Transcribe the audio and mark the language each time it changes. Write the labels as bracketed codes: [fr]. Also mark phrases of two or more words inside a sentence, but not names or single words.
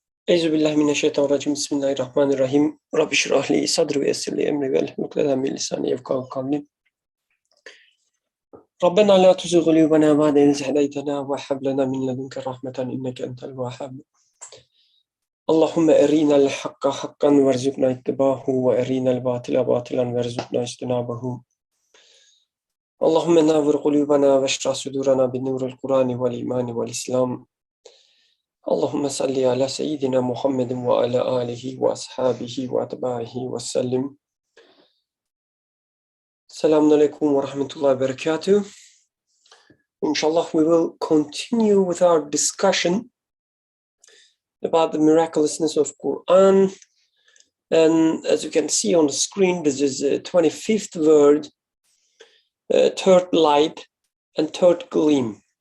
[ar] أعوذ بالله من الشيطان الرجيم. بسم الله الرحمن الرحيم. رب اشرح لي صدري ويسر لي أمري واحلل عقدة من لساني يفقهوا قولي. ربنا لا تزغ قلوبنا بعد إذ هديتنا وهب لنا من لدنك رحمة إنك أنت الوهاب. اللهم أرنا الحق حقا وارزقنا اتباعه وأرنا الباطل باطلا وارزقنا اجتنابه. اللهم نور قلوبنا واشرح صدورنا بنور القرآن والإيمان والإسلام. اللهم صل على سيدنا محمد وعلى آله وأصحابه وأتباعه وسلم. السلام عليكم ورحمة الله وبركاته. [en] Inshallah, we will continue with our discussion about the miraculousness of Quran. And as you can see on the screen, this is the 25th word, third light and third gleam.